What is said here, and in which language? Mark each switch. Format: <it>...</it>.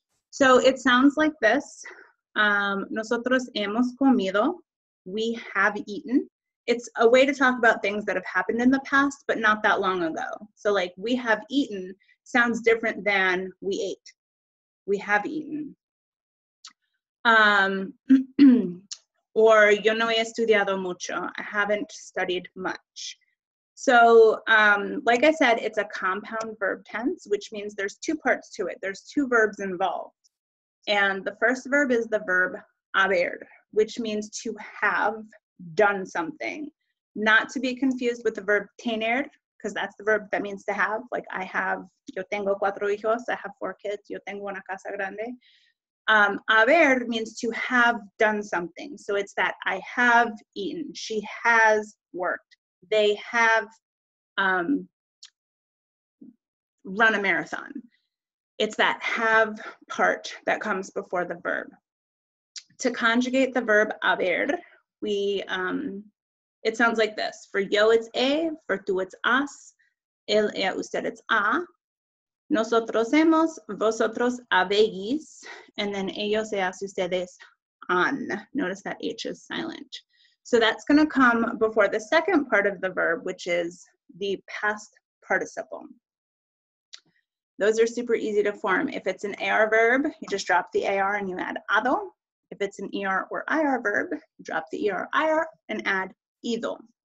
<en>So it sounds like this.</en> <es>Nosotros hemos comido.</es> <en>We have eaten. It's a way to talk about things that have happened in the past, but not that long ago. So like we have eaten sounds different than we ate. We have eaten.</en> <es>Or yo no he estudiado mucho.</es> <en>I haven't studied much. So like I said, it's a compound verb tense, which means there's two parts to it. There's two verbs involved. And the first verb is the verb haber, which means to have done something. Not to be confused with the verb tener, because that's the verb that means to have. Like I have,</en> <es>yo tengo 4 hijos,</es> <en>I have 4 kids,</en> <es>yo tengo una casa grande.</es> <en>Haber means to have done something. So it's that I have eaten, she has worked, they have run a marathon. It's that have part that comes before the verb. To conjugate the verb haber, it sounds like this. For yo, it's a. For tú, it's as. Él, ella, usted, it's a.</en> <es>Nosotros hemos, vosotros habéis.</es> <en>And then ellos, ellas, ustedes, han. Notice that H is silent. So that's going to come before the second part of the verb, which is the past participle. Those are super easy to form. If it's an AR verb, you just drop the AR and you add ado. If it's an ER or IR verb, drop the ER, IR, and add ido.</en>